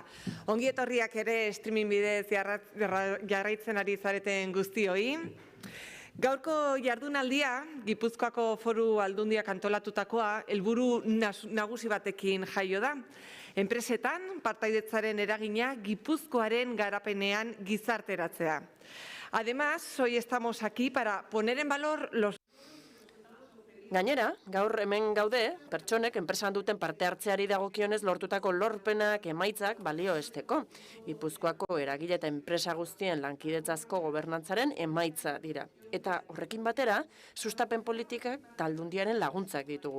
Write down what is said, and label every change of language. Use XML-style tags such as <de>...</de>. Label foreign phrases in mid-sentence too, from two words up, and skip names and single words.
<eu>Ongi etorriak ere streaming bidez jarraitzen ari zareten guztioi. Gaurko jardunaldia, Gipuzkoako Foru Aldundiak antolatutakoa, helburu nagusi batekin jaio da. Enpresetan, partaidetzaren eragina Gipuzkoaren garapenean gizarteratzea.</eu> <es>Además, hoy estamos aquí para poner en valor los...</es> <eu>Gainera, gaur hemen gaude, pertsonek enpresan duten parte hartzeari dagokionez lortutako lorpenak emaitzak balioesteko. Gipuzkoako eragile eta enpresa guztien lankidetzazko gobernantzaren emaitza dira. Eta horrekin batera, sustapen politikak Aldundiaren laguntzak ditugu.</eu>